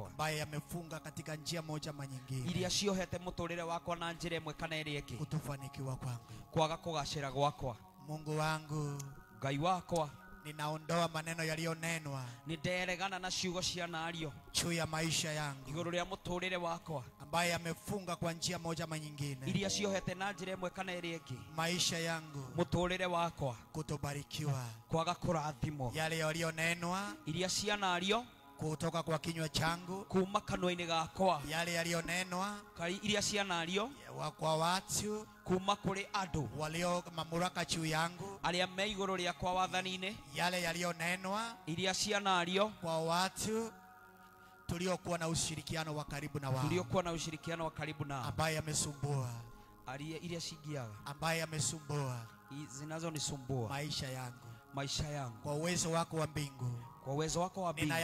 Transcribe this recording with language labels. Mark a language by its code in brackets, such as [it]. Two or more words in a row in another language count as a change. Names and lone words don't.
[sw] ambaye yamefunga katika njia moja ama nyingine, [ki] iria ciohete mũtũrĩre wakwa na njĩra ĩmwe kana ĩrĩa ĩngĩ, [sw] kutofanikiwa kwangu. [ki] kwaga kũgacĩra gwakwa. [sw] Mungu wangu, [ki] Ngai wakwa, [sw] ninaondoa maneno yaliyonenwa [ki] nĩnderegana na ciugo cianario [sw] juu ya maisha yangu, [ki] igũrũ rĩa mũtũrĩre wakwa, [sw] ambaye yamefunga kwa njia moja ama nyingine, [ki] iria ciohete na njĩra ĩmwe kana ĩrĩa ĩngĩ, [sw] maisha yangu [ki] mũtũrĩre wakwa, [sw] kutobarikiwa. [ki] kwaga kũrathimwo, [sw] Yale yaliyonenwa [ki] iria cianario [sw] kutoka kwa kinywa changu, [ki] kuma kanua-inĩ gakwa, [sw] yale yaliyonenwa [ki] iria cianario [sw] kwa watu [ki] kuma kũrĩ andũ [sw] walio mamlaka juu yangu, [ki] arĩa me igũrũ rĩakwa wathani-inĩ, [sw] yale yaliyonenwa [ki] iria cianario [sw] kwa watu tuliokuwa na ushirikiano wa karibu na wao, tuliokuwa na ushirikiano wa karibu nao, ambaye yamesumbua, iria cingiaga, ambaye yamesumbua zinazonisumbua maisha yangu, kwa uwezo wako wa mbingu, kwa uwezo wako wa mbingu,